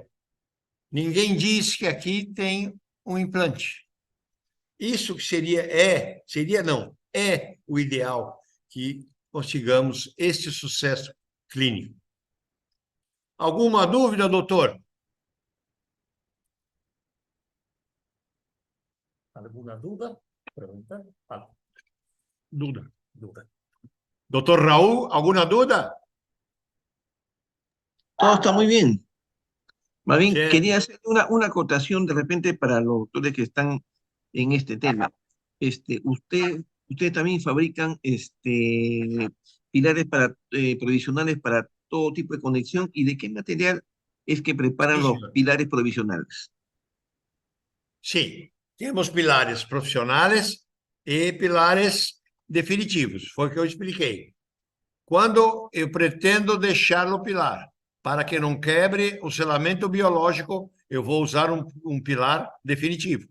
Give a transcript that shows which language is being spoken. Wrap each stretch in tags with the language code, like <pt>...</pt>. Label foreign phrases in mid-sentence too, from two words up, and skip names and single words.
<pt>Ninguém diz que aqui tem um implante. Isso que é o ideal que consigamos este sucesso clínico. Alguma dúvida, doutor?</pt> <es>¿Alguna duda? Pregunta. Duda. Duda.</es> <pt>Doutor Raul, alguma dúvida?</pt> <es>Todo está muy bien. Más bien, Sí. quería hacer una acotación de repente para los doctores que están en este tema. Ustedes también fabrican pilares provisionales para todo tipo de conexión. ¿Y de qué material es que preparan Sí, los señor. pilares provisionales?</es> <pt>Sim, temos pilares profissionais e pilares definitivos, foi o que eu expliquei. Quando eu pretendo deixar o pilar, para que não quebre o selamento biológico, eu vou usar um pilar definitivo.</pt>